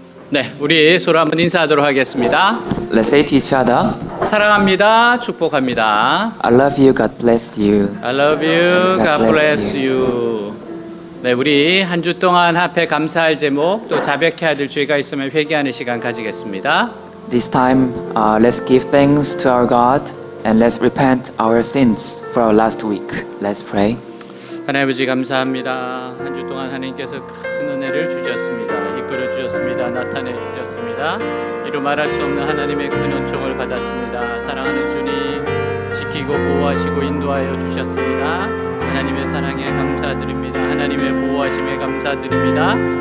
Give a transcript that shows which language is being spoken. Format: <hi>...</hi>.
<ko>네, 우리 서로 한번 인사하도록 하겠습니다.</ko> <en>Let's say to each other,</en> <ko>사랑합니다. 축복합니다.</ko> <en>I love you, God bless you. I love you. God bless you.</en> <ko>네, 우리 한 주 동안 앞에 감사할 제목 또 자백해야 될 죄가 있으면 회개하는 시간 가지겠습니다.</ko> <en>This time, let's give thanks to our God and let's repent our sins for our last week. Let's pray.</en> <ko>하나님 아버지 감사합니다. 한 주 동안 하나님께서 큰 은혜를 주셨습니다. 이끌어 주셨습니다. 나타내 주셨습니다. 이루 말할 수 없는 하나님의 큰 은총을 받았습니다. 사랑하는 주님 지키고 보호하시고 인도하여 주셨습니다. 하나님의 사랑에 감사드립니다. 하나님의 보호하심에 감사드립니다.</ko>